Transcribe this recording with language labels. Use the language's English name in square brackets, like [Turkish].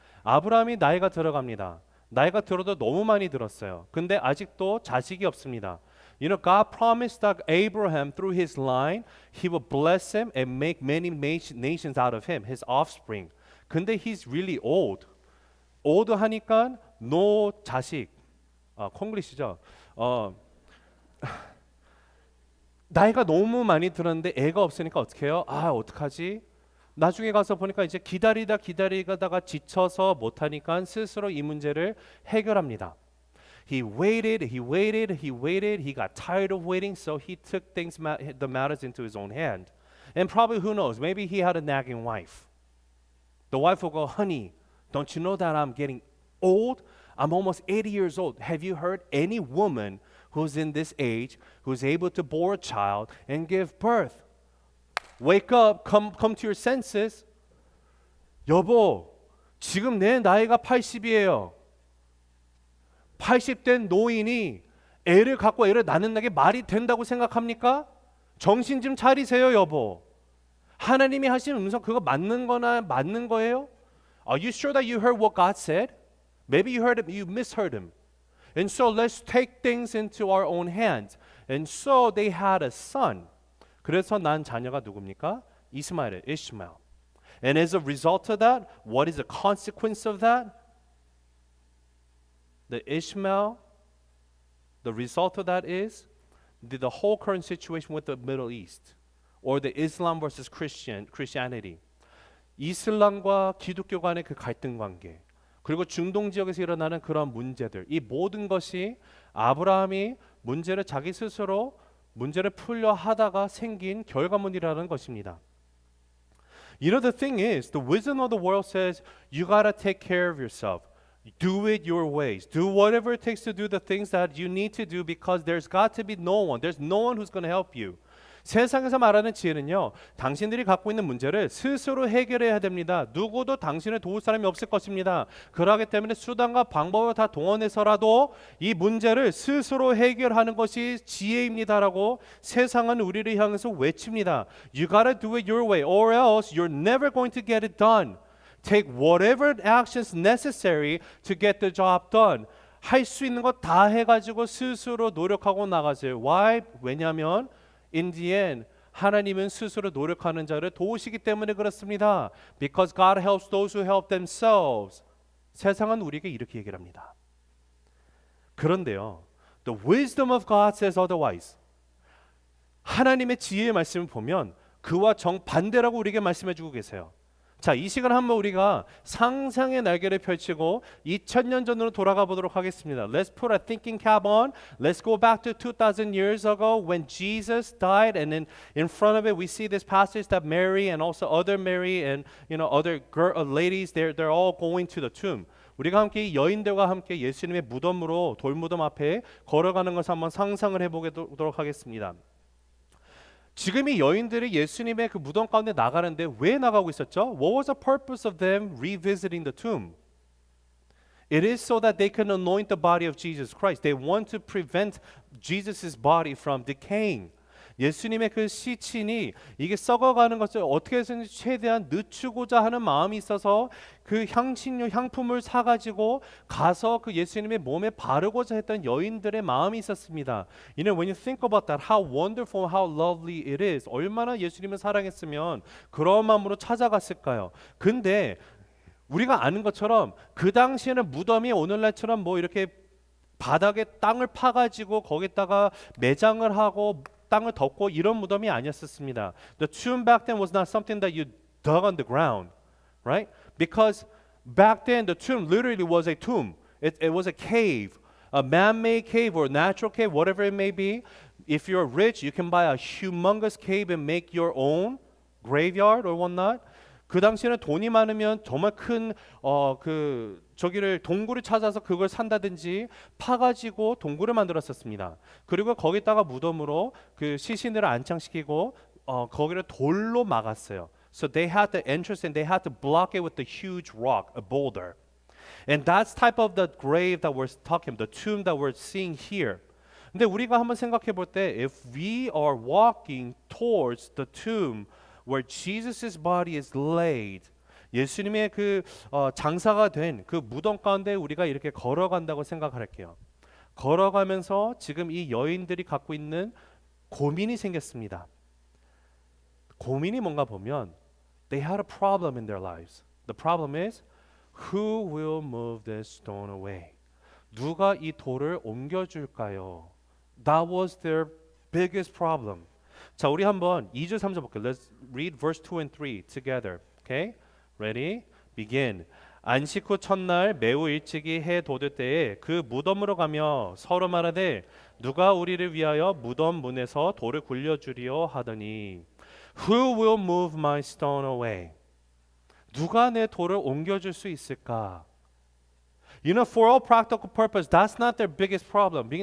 [Korean] 아브라함이 나이가 들어갑니다. 나이가 들어도 너무 많이 들었어요. 근데 아직도 자식이 없습니다. [English] You know, God promised that Abraham, through his line, He will bless him and make many nations out of him, his offspring. [Korean] 근데 [English] he's really old. [Korean] old 하니까 no 자식. 콩글리시죠. 나이가 너무 많이 들었는데 애가 없으니까 어떻게 해요? 어떡하지? 나중에 가서 보니까 이제 기다리다가 지쳐서 못하니까 스스로 이 문제를 해결합니다. [English] He waited. He got tired of waiting, so he took the matters into his own hand. And probably, who knows, maybe he had a nagging wife. The wife will go, honey, don't you know that I'm getting old? I'm almost 80 years old. Have you heard any woman who's in this age who's able to bore a child and give birth? Wake up, come to your senses. [Korean] 여보, 지금 내 나이가 80이에요. 80된 노인이 애를 갖고 애를 낳는 게 말이 된다고 생각합니까? 정신 좀 차리세요, 여보. 하나님이 하신 음성 그거 맞는 거예요? [English] Are you sure that you heard what God said? Maybe you heard him, you misheard him. And so let's take things into our own hands. And so they had a son. [Korean] 그래서 난 자녀가 누굽니까? 이스마엘, Ishmael. [English] And as a result of that, what is the consequence of that? The Ishmael, the result of that is the whole current situation with the Middle East, or the Islam versus Christianity. [Korean] 이슬람과 기독교 간의 그 갈등 관계, 그리고 중동 지역에서 일어나는 그런 문제들, 이 모든 것이 아브라함이 문제를 자기 스스로 문제를 풀려 하다가 생긴 결과물이라는 것입니다. [English] You know, the thing is, the wisdom of the world says you gotta take care of yourself. Do it your ways. Do whatever it takes to do the things that you need to do because there's got to be no one. There's no one who's going to help you. [Korean] 세상에서 말하는 지혜는요, 당신들이 갖고 있는 문제를 스스로 해결해야 됩니다. 누구도 당신을 도울 사람이 없을 것입니다. 그러기 때문에 수단과 방법을 다 동원해서라도 이 문제를 스스로 해결하는 것이 지혜입니다라고 세상은 우리를 향해서 외칩니다. [English] You gotta do it your way or else you're never going to get it done. Take whatever actions necessary to get the job done. [Korean] 할 수 있는 것 다 해가지고 스스로 노력하고 나가세요. [English] Why? [Korean] 왜냐하면 [English] in the end [Korean] 하나님은 스스로 노력하는 자를 도우시기 때문에 그렇습니다. [English] Because God helps those who help themselves. [Korean] 세상은 우리에게 이렇게 얘기를 합니다. 그런데요, [English] the wisdom of God says otherwise. [Korean] 하나님의 지혜의 말씀을 보면 그와 정반대라고 우리에게 말씀해주고 계세요. 자, 이 시간 한번 우리가 상상의 날개를 펼치고 2000년 전으로 돌아가 보도록 하겠습니다. [English] Let's put a thinking cap on. Let's go back to 2000 years ago when Jesus died, and then in front of it we see this passage that Mary and also other Mary and other ladies they're all going to the tomb. [Korean] 우리가 함께 여인들과 함께 예수님의 무덤으로 돌무덤 앞에 걸어가는 것을 한번 상상을 해보도록 하겠습니다. 지금 이 여인들이 예수님의 그 무덤 가운데 나가는데 왜 나가고 있었죠? [English] What was the purpose of them revisiting the tomb? It is so that they can anoint the body of Jesus Christ. They want to prevent Jesus' body from decaying. [Korean] 예수님의 그 시신이 이게 썩어가는 것을 어떻게 해서든지 최대한 늦추고자 하는 마음이 있어서 그 향신료 향품을 사가지고 가서 그 예수님의 몸에 바르고자 했던 여인들의 마음이 있었습니다. [English] You know, when you think about that, how wonderful, how lovely it is. [Korean] 얼마나 예수님을 사랑했으면 그런 마음으로 찾아갔을까요? 근데 우리가 아는 것처럼 그 당시에는 무덤이 오늘날처럼 뭐 이렇게 바닥에 땅을 파가지고 거기다가 매장을 하고 땅을 덮고 이런 무덤이 아니었습니다. [English] The tomb back then was not something that you dug on the ground, right? Because back then the tomb literally was a tomb. It was a cave, a man-made cave or natural cave, whatever it may be. If you're rich, you can buy a humongous cave and make your own graveyard or whatnot. [Korean] 그 당시에는 돈이 많으면 정말 큰 저기를 동굴을 찾아서 그걸 산다든지 파가지고 동굴을 만들었었습니다. 그리고 거기다가 무덤으로 그 시신들을 안창시키고 거기를 돌로 막았어요. [English] So they had the entrance and they had to block it with a huge rock, a boulder. And that's type of the grave that we're talking about, the tomb that we're seeing here. [Korean] 근데 우리가 한번 생각해 볼 때, [English] if we are walking towards the tomb where Jesus' body is laid, [Korean] 예수님의 그 장사가 된 그 무덤 가운데 우리가 이렇게 걸어간다고 생각할게요. 걸어가면서 지금 이 여인들이 갖고 있는 고민이 생겼습니다. 고민이 뭔가 보면 [English] they had a problem in their lives. The problem is who will move this stone away? [Korean] 누가 이 돌을 옮겨줄까요? [English] That was their biggest problem. [Korean] 자, 우리 한번 2절 3절 볼게요. [English] Let's read verse 2 and 3 together. Okay? Ready? Begin. [Korean] 안식 후 첫날 매우 일찍이 해 돋을 때에 그 무덤으로 가며 서로 말하되 누가 우리를 위하여 무덤 문에서 돌을 굴려주리요 하더니 [English] Who will move my stone away? [Korean] 누가 내 돌을 옮겨줄 수 있을까? [English] You know, for all practical purpose, that's not their biggest problem.